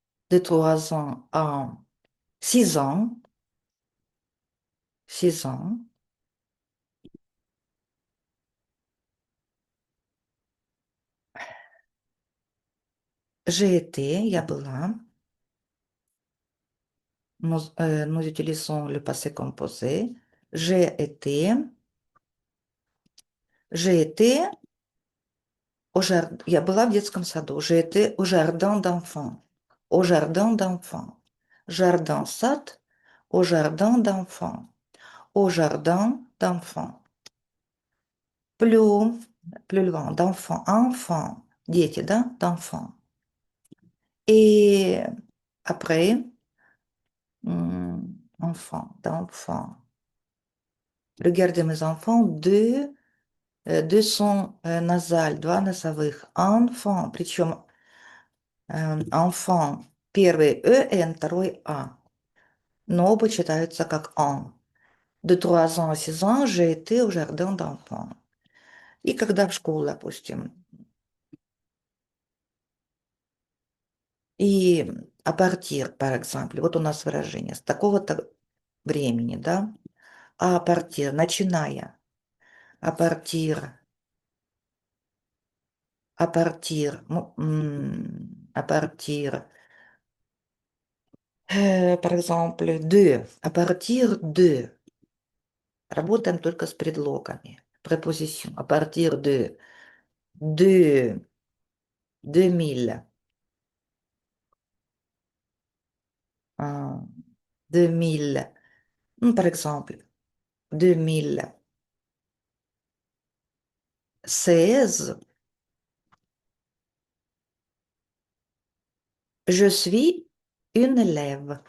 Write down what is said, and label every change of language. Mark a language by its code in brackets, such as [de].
[fr] 2-3 ans à 6 ans, 6 ans. J'ai été, [ru] я была. [fr] Nous utilisons le passé composé. J'ai été, j'ai été [ru] я была в детском саду. [fr] J'ai été au jardin d'enfants. Au jardin d'enfants. Jardin, [ru] сад, [fr] au jardin d'enfants. Au jardin d'enfants. Plus, plus loin, d'enfants, enfants, [ru] дети, да, [fr] d'enfants. Et après, enfants, d'enfants. Regardez mes enfants, deux sons nasales, [ru] два носовых. Enfant, причем enfant, первый «эн», второй «а». Но оба читаются как «он». [fr] De 3 ans à 6 ans, j'ai été au jardin d'enfants. [ru] И когда в школу, допустим. И [fr] à partir, par exemple, [ru] вот у нас выражение, с такого-то времени, да? [fr] А partir, [ru] начиная. [fr] À partir, à partir. Par exemple, de, à partir de, [ru] Работаем только с предлогами. [fr] Préposition. À partir de 2000, 2000, par exemple, 2016, je suis une élève.